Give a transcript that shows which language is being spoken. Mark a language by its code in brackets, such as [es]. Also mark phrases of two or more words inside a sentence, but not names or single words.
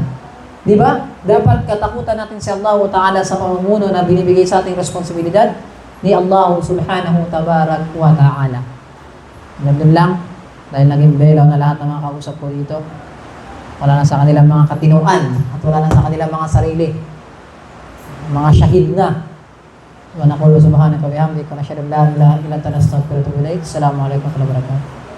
[tl] Di ba? Dapat katakutan natin si Allah Ta'ala sa pamumuno na binibigay sa ating responsibilidad ni Allah [ar] سبحانه تبارك وتعالى. [tl] Ganun lang, dahil naging belaw na lahat ng mga kausap ko dito. Wala na sa kanilang mga katinuan at wala na sa kanilang mga sarili. Mga syahid na. [ar] ونقول سبحانك وبحمدك نشهد أن لا إله إلا أنت نستغفرك ونتوب إليك. السلام عليكم ورحمة الله وبركاته.